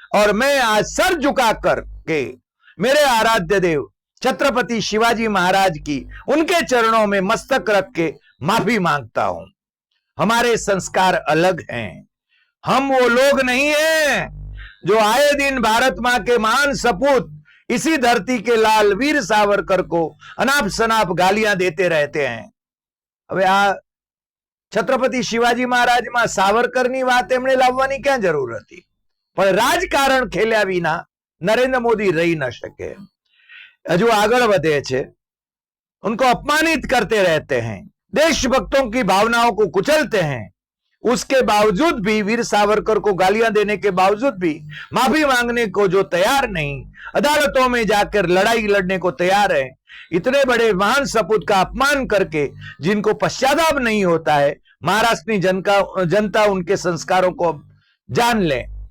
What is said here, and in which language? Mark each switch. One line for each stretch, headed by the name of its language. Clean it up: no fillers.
Hindi: और मैं आज सर झुका कर के मेरे आराध्य देव छत्रपति शिवाजी महाराज की उनके चरणों में मस्तक रख के माफी मांगता हूं। हमारे संस्कार अलग हैं। हम वो लोग नहीं हैं जो आए दिन भारत मां के महान सपूत इसी धरती के लाल वीर सावरकर को अनाप शनाप गालियां देते रहते हैं।
Gujarati: હવે આ છત્રપતિ શિવાજી મહારાજમાં સાવરકરની વાત એમણે લાવવાની ક્યાં જરૂર હતી? પણ રાજકારણ ખેલ્યા વિના નરેન્દ્ર મોદી રહી ન શકે। हजू आगे बढ़े छे,
Hindi: उनको अपमानित करते रहते हैं, देशभक्तों की भावनाओं को कुचलते हैं। उसके बावजूद भी, वीर सावरकर को गालियां देने के बावजूद भी माफी मांगने को जो तैयार नहीं, अदालतों में जाकर लड़ाई लड़ने को तैयार है, इतने बड़े महान सपूत का अपमान करके जिनको पश्चाताप नहीं होता है, महाराष्ट्र की जनता उनके संस्कारों को जान ले।